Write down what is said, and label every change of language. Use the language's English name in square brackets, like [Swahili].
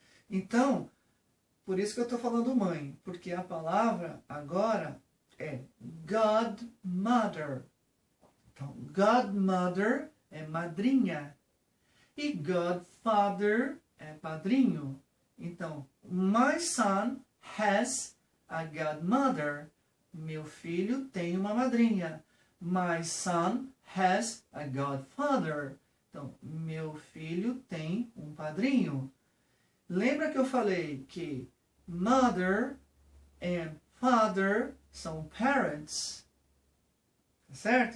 [Portuguese] Então, por isso que eu estou falando mãe, porque a palavra agora é godmother. Então, godmother é madrinha e godfather é padrinho. Então, [English] my son has a godmother. [Portuguese] Meu filho tem uma madrinha. [English] My son has a godfather. [Portuguese] Então, meu filho tem um padrinho. Lembra que eu falei que [English] mother and father [Portuguese] são parents, certo?